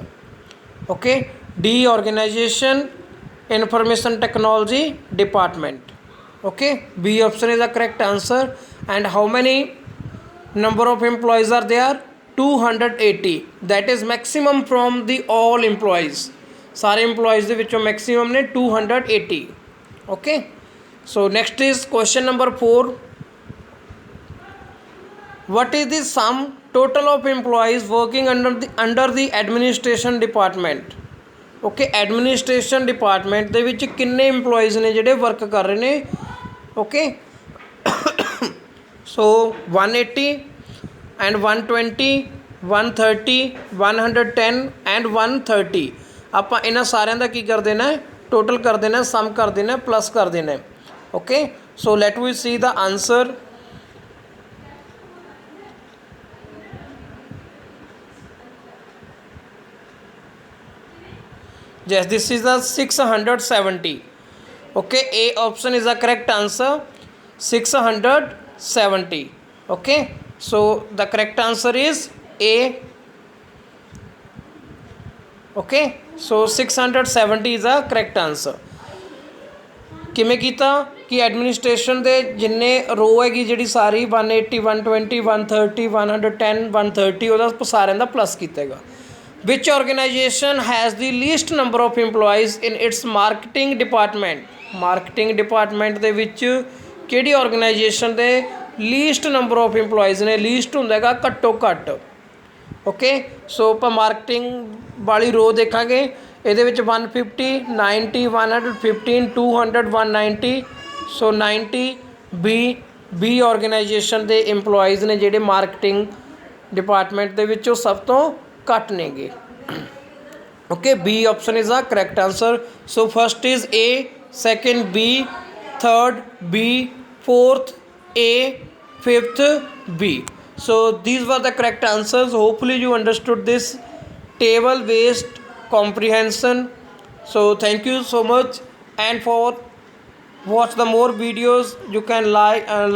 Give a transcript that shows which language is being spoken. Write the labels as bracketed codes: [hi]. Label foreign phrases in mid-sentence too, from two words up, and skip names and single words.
[en] Okay, D organization information technology department. Okay, B option is a correct answer. And how many number of employees are there? 280, that is maximum from the all employees. [pa] सारे employees ਦੇ ਵਿੱਚੋਂ maximum ਨੇ 280. [en] Okay, so next is question number 4, what is the sum total of employees working under the administration department? [pa] Okay, [en] administration department [pa] ਦੇ ਵਿੱਚ ਕਿੰਨੇ employees ਨੇ ਜਿਹੜੇ work ਕਰ ਰਹੇ ਨੇ. [en] Okay, so [pa] 180 and 120 130 110 ਐਂਡ 130 ਆਪਾਂ ਇਹਨਾਂ ਸਾਰਿਆਂ ਦਾ ਕੀ ਕਰ ਦੇਣਾ ਟੋਟਲ ਕਰ ਦੇਣਾ ਸਮ ਕਰ ਦੇਣਾ [hi] प्लस कर देना [en] okay so let we see the answer yes this is the 670 okay A option is the correct answer 670 okay so the correct answer is A okay so 670 is the correct answer [pa] ਕਿਵੇਂ ਕੀਤਾ ਕਿ ਐਡਮਿਨਿਸਟ੍ਰੇਸ਼ਨ ਦੇ ਜਿੰਨੇ ਰੋ ਹੈਗੀ ਜਿਹੜੀ ਸਾਰੀ 180 120 130 110 130 ਉਹਦਾ ਸਾਰਿਆਂ ਦਾ ਪਲੱਸ ਕੀਤਾ ਹੈਗਾ [en] which organization has the least number of employees in its marketing department [pa] ਦੇ ਵਿੱਚ ਕਿਹੜੀ ਆਰਗੇਨਾਈਜੇਸ਼ਨ ਦੇ [en] least number of employees [pa] ਨੇ least ਹੁੰਦਾ ਹੈਗਾ ਘੱਟੋ ਘੱਟ [en] okay so [pa] ਆਪਾਂ ਮਾਰਕੀਟਿੰਗ ਵਾਲੀ ਰੋ ਦੇਖਾਂਗੇ ਇਹਦੇ ਵਿੱਚ 150 90 115 200 190 ਸੋ 90 बी ਆਰਗੇਨਾਈਜੇਸ਼ਨ ਦੇ EMPLOYEES ਨੇ ਜਿਹੜੇ [en] marketing department [pa] ਦੇ ਵਿੱਚ ਉਹ ਸਭ ਤੋਂ ਘੱਟ ਨੇਗੇ [en] okay B option is the correct answer so first is A second B third B fourth A fifth B so these were the correct answers hopefully you understood this table based comprehension so thank you so much and for watch the more videos you can like